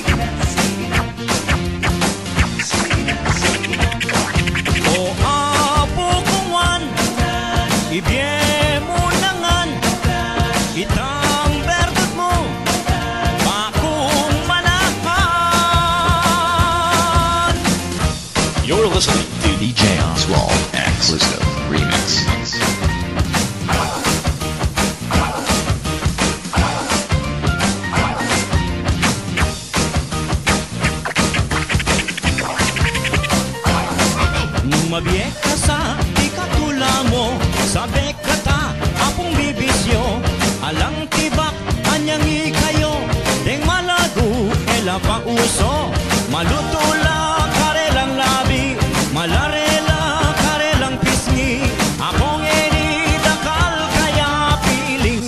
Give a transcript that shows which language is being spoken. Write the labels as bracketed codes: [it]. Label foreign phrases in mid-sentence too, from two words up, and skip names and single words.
[pam] O apo kongwan, ibye mo nangan. Itang berdot mo, bakong manahan. [en] You're listening to DJ Oswald exclusive remix. [pam] Mabiek ka sa di katula mo. Sabi ka ta, apong bibisyo. Alang tibak, anyang ikayo. Deng malago, ela pa uso. Malutula, karelang labi. Malarela, karelang pisngi. Apong eni, dakal kaya piling.